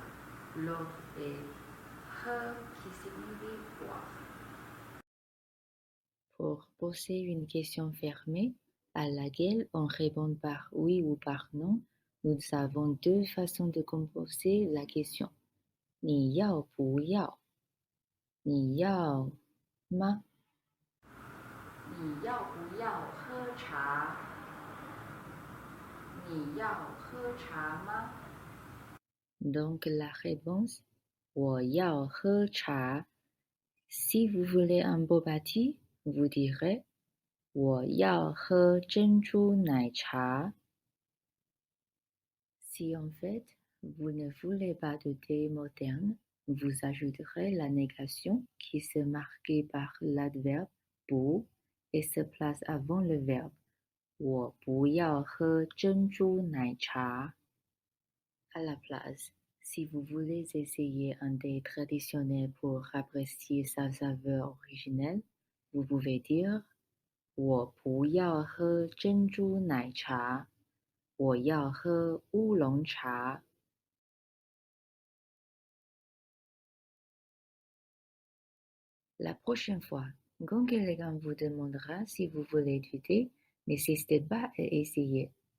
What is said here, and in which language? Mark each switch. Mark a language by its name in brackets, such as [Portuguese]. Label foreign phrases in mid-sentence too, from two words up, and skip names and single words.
[French] L'autre est he, qui signifie boire. Pour poser une question fermée, à laquelle on répond par oui ou par non, nous avons deux façons de composer la question. [Chinese] 你要不要？你要吗？你要不要喝茶？你要喝茶吗？ [French] Donc la réponse, [Chinese] 我要喝茶. [French] Si vous voulez un [English] boba tea, [French] vous direz, [Chinese] 我要喝珍珠奶茶. [French] Si en fait, vous ne voulez pas de thé moderne, vous ajouterez la négation qui se marque par l'adverbe 不 et se place avant le verbe [Chinese] 我不要喝珍珠奶茶. [French] À la place, si vous voulez essayer un thé traditionnel pour apprécier sa saveur originelle, vous pouvez dire [Chinese] 我不要喝珍珠奶茶，我要喝乌龙茶. [French] La prochaine fois, quand quelqu'un vous demandera si vous voulez du thé, n'hésitez pas à essayer.